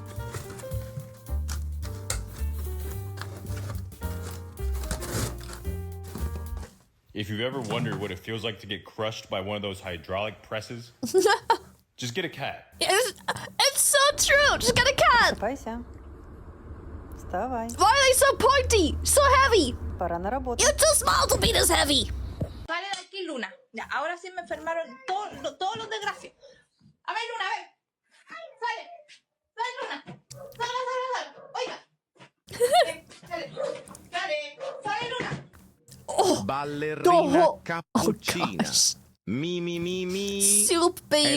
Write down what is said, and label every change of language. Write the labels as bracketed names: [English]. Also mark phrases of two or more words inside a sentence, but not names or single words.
[English] If you've ever wondered what it feels like to get crushed by one of those hydraulic presses, just get a cat. It's so true! Just get a cat! Why are they so pointy? So heavy? You're too small to be this heavy! [Spanish] Sale de aquí, Luna. Ya, ahora sí me enfermaron todos los desgraciados. A ver, Luna, a ver. Sale. Sale, Luna. Sale. Oiga. Sale, Luna. Oh, [Italian] Ballerina cappuccina. Mi. [English] Soup baby.